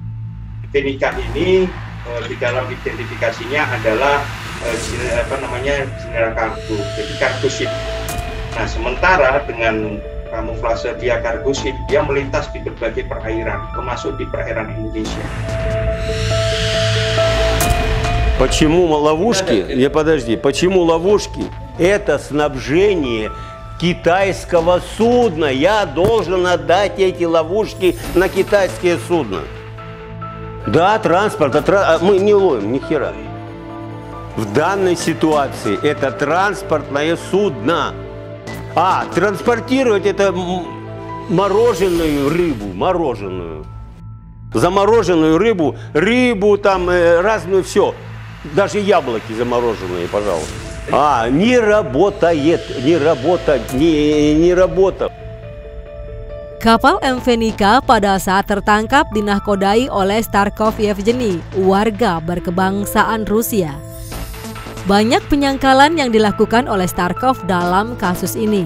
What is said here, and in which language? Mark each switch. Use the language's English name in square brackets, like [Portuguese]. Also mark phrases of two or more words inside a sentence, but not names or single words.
[Indonesian] Invenica ini di dalam identifikasinya adalah general kargo, jadi [English] cargo ship. [Indonesian] Nah, sementara dengan kamuflase dia [English] cargo ship, [Indonesian] dia melintas di berbagai perairan, termasuk di perairan Indonesia. [Russian] Почему ловушки? Почему ловушки? Это снабжение китайского судна. Я должен отдать эти ловушки на китайские судна. Да, транспорт, мы не ловим ни хера. В данной ситуации это транспортное судно. Транспортировать это мороженую рыбу, замороженную рыбу там разную все. Даже яблоки замороженные, пожалуйста. Не работает. [Indonesian] Kapal Invenica pada saat tertangkap dinahkodai oleh Starkov Yevgeny, warga berkebangsaan Rusia. Banyak penyangkalan yang dilakukan oleh Starkov dalam kasus ini.